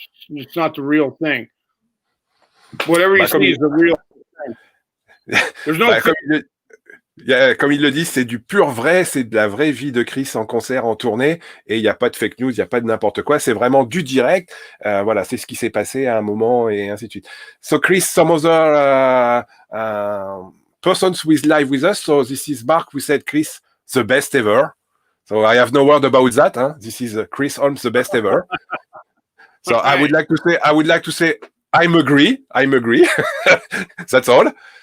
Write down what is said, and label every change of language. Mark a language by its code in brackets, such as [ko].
[en] It's not the real thing. Whatever you see is the real thing. There's no. [fr] Comme il le dit, c'est du pur vrai, c'est de la vraie vie de Chris en concert, en tournée, et il n'y a pas de fake news, il n'y a pas de n'importe quoi, c'est vraiment du direct. Voilà, c'est ce qui s'est passé à un moment, et ainsi de suite. [en] So Chris, some other persons who is live with us, so this is Mark, we said Chris, the best ever. So I have no word about that. Huh? This is Chris Holmes, the best ever. So okay. I would like to say, I'm agree. That's all.